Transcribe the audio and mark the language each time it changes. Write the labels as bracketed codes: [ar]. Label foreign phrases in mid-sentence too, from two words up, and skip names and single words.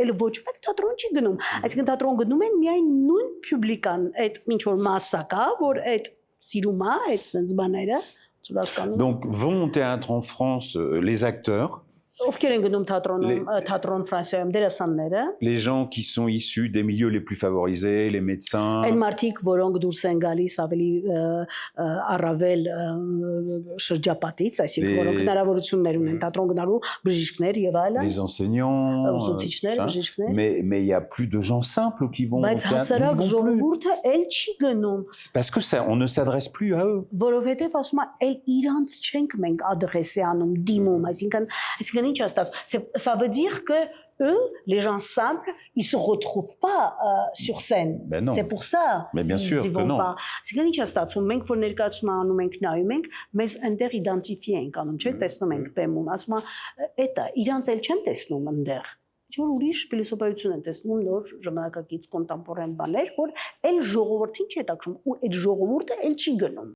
[hy] էլ ոչ մեկ թատրոն չի գնում, այսինքն թատրոն գնում են միայն նույն պուբլիկան, այդ ինչ որ մասսա կա, որ այդ սիրում է, այդ sense բաները, [fr] Donc vont au théâtre en France les acteurs. [hy] Ովքեր են գնում թատրոն Ֆրանսիայում դերասանները [fr] les gens qui sont issus des milieux les plus favorisés, les médecins. [hy] Այն մարդիկ, որոնք դուրս են գալիս ավելի առավել շրջապատից, այսինքն որոնք հնարավորություններ ունեն թատրոն գնալու, բժիշկներ եւ այլն. [fr] Les enseignants. [hy] Ուսուցիչներ, bժիշկներ. [fr] Mais il y a plus de gens simples qui vont au [hy] Բայց [fr] théâtre. [hy] հասարակ ժողովուրդը էլ չի գնում. [fr] Parce que ça, on ne s'adresse plus à eux. [hy] Որովհետեւ ասում է, էլ իրանց չենք մենք ադրեսի անում, դիմում, այսինքն [fr] ça veut dire que eux, les gens simples, ils se retrouvent pas sur scène. Ben non. C'est pour ça. Mais bien sûr ils que vont non. Pas. C'est quand ils statuent, [hy] մենք որ ներկայացում անում ենք նայում ենք, մեզ այնտեղ իդենտիֆիե ենք անում, չէ՞, տեսնում ենք բեմում, ասում է, էտա իրանց էլ չեն տեսնում այնտեղ։ Ինչ-որ ուրիշ փիլիսոփայություն են տեսնում նոր ժամանակակից կոնտեմպորան բաներ, որ էլ ժողովրդին չի հետաքրում ու այդ ժողովուրդը էլ չի գնում։